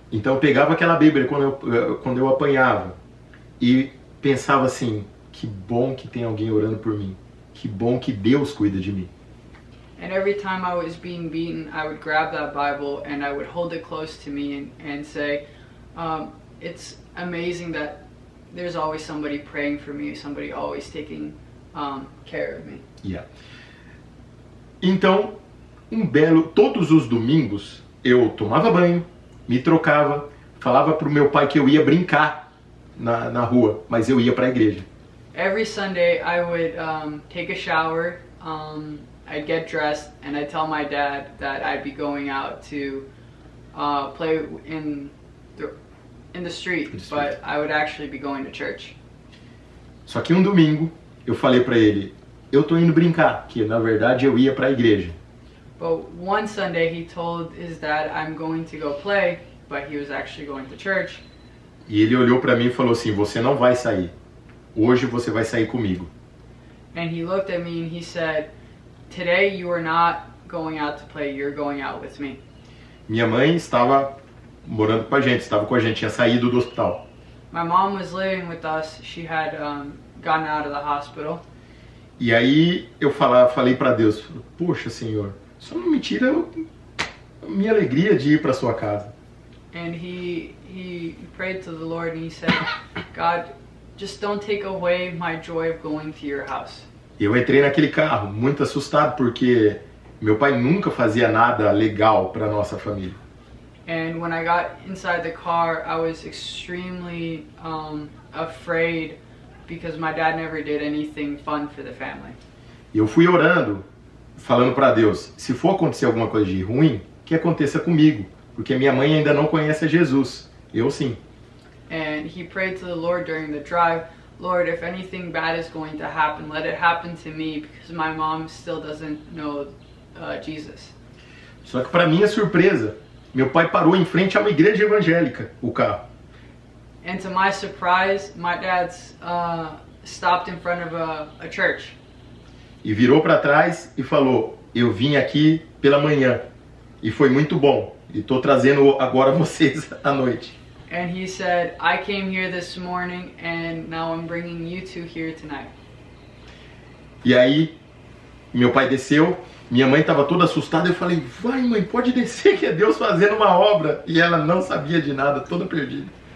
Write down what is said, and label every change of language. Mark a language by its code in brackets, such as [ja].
[pt] Então eu pegava aquela Bíblia quando eu apanhava e pensava assim, que bom que tem alguém orando por mim, que bom que Deus cuida de mim. [en] And every time I was being beaten, I would grab that Bible and I would hold it close to me and say, it's amazing that there's always somebody praying for me, somebody always taking care of me. Yeah. [pt] Então, todos os domingos eu tomava banho, me trocava, falava pro meu pai que eu ia brincar na rua, mas eu ia para a igreja. [en] Every Sunday I would take a shower, I'd get dressed, and I'd tell my dad that I'd be going out to play in the street, but I would actually be going to church. [pt] Só que um domingo eu falei para ele, eu tô indo brincar, que na verdade eu ia para a igreja. [en] But one Sunday he told his dad, I'm going to go play, but he was actually going to church. [pt] E ele olhou para mim e falou assim, você não vai sair. Hoje você vai sair comigo. [en] And he looked at me and he said, today you are not going out to play, you're going out with me. [pt] Minha mãe estava morando com a gente, tinha saído do hospital. [en] My mom was living with us, she had gotten out of the hospital. [pt] E aí eu falei para Deus, poxa Senhor, só não me tira a minha alegria de ir para sua casa. [en] And he prayed to the Lord and he said, God, just don't take away my joy of going to your house. [pt] Eu entrei naquele carro muito assustado porque meu pai nunca fazia nada legal para nossa família. [en] And when I got inside the car, I was extremely afraid because my dad never did anything fun for the family. [pt] E eu fui orando, falando para Deus, se for acontecer alguma coisa de ruim, que aconteça comigo, porque minha mãe ainda não conhece a Jesus. Eu sim. [en] And he prayed to the Lord during the drive, Lord, if anything bad is going to happen, let it happen to me because my mom still doesn't know Jesus. [pt] Só que para minha surpresa, meu pai parou em frente a uma igreja evangélica, o carro. [en] And to my surprise, my dad stopped in front of a church. [pt] E virou para trás e falou, eu vim aqui pela manhã e foi muito bom. E estou trazendo agora vocês à noite. [en] And he said, I came here this morning and now I'm bringing you two here tonight. [pt] E aí, meu pai desceu, minha mãe estava toda assustada, eu falei, vai mãe, pode descer que é Deus fazendo uma obra. E ela não sabia de nada, toda perdida.